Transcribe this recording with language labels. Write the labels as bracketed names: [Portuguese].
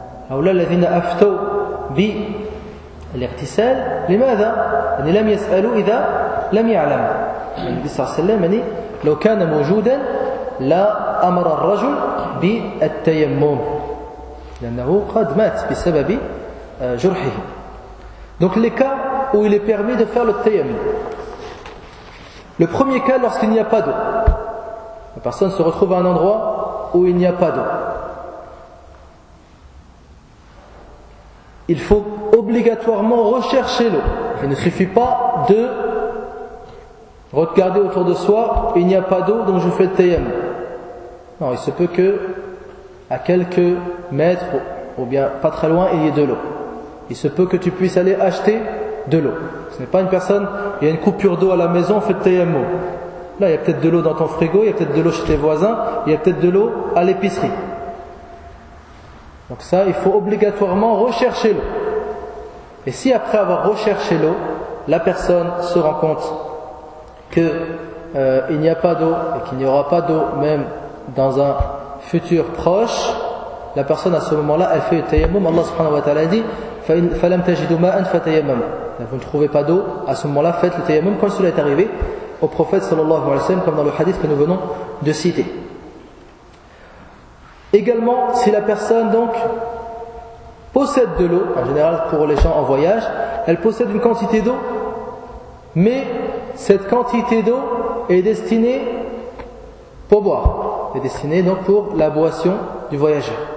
[Arabic] هؤلاء الذين أفتوا بالاغتسال لماذا؟ يعني لم يسألوا إذا لم يعلموا. النبي صلى الله عليه وسلم لو كان موجودا لا أمر الرجل بالتيمم، لأنه قد مات بسبب جرحه. [French] Donc les cas où il est permis de faire le tayammum. Le premier cas, lorsqu'il n'y a pas d'eau. La personne se retrouve à un endroit où il n'y a pas d'eau. Il faut obligatoirement rechercher l'eau. Il ne suffit pas de regarder autour de soi, il n'y a pas d'eau, donc je fais le tayammum. Non, il se peut que à quelques mètres, ou bien pas très loin, il y ait de l'eau. Il se peut que tu puisses aller acheter de l'eau. Ce n'est pas une personne, il y a une coupure d'eau à la maison, fais TMO. Là, il y a peut-être de l'eau dans ton frigo, il y a peut-être de l'eau chez tes voisins, il y a peut-être de l'eau à l'épicerie. Donc ça, il faut obligatoirement rechercher l'eau. Et si après avoir recherché l'eau, la personne se rend compte que il n'y a pas d'eau et qu'il n'y aura pas d'eau même dans un futur proche, la personne à ce moment-là, elle fait TMO. Allah subhanahu wa ta'ala dit [Arabic] فَلَمْ تَجِدُوا مَا أَنْ فَتَيَمَمَ. [French] Vous ne trouvez pas d'eau, à ce moment-là, faites le tayammum, comme cela est arrivé au prophète sallallahu alayhi wa sallam, comme dans le hadith que nous venons de citer. Également, si la personne donc possède de l'eau, en général pour les gens en voyage, elle possède une quantité d'eau, mais cette quantité d'eau est destinée pour boire, est destinée donc pour la boisson du voyageur.